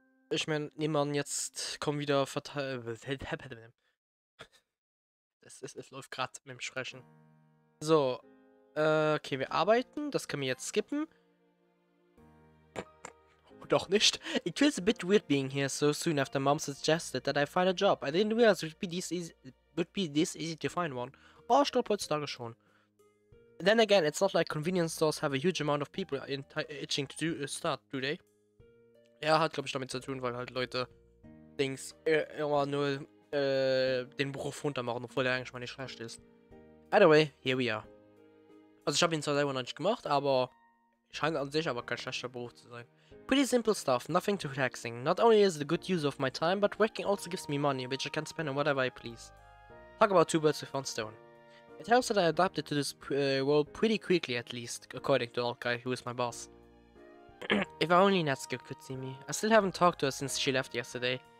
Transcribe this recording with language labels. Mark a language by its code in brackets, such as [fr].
[de] Ich meine, nehmen wir an, jetzt kommen wieder es läuft gerade mit dem Sprechen. So, okay, wir arbeiten, das können wir jetzt skippen. Doch nicht. [en] It feels a bit weird being here so soon after Mom suggested that I find a job. I didn't realize it would be this easy to find one. [de] Oh, ich glaube heutzutage schon. [en] Then again, it's not like convenience stores have a huge amount of people itching to start, do they? [de] Ja, hat glaube ich damit zu tun, weil halt Leute immer nur den Beruf runtermachen, obwohl der eigentlich mal nicht schlecht ist. [en] Either way, here we are. [de] Also ich habe ihn zwar selber noch nicht gemacht, aber scheint an sich aber kein schlechter Beruf zu sein. [en] Pretty simple stuff, nothing too taxing. Not only is it a good use of my time, but working also gives me money, which I can spend on whatever I please. Talk about two birds with one stone. It helps that I adapted to this role pretty quickly at least, according to the old guy who is my boss. If only Natsuki could see me. I still haven't talked to her since she left yesterday.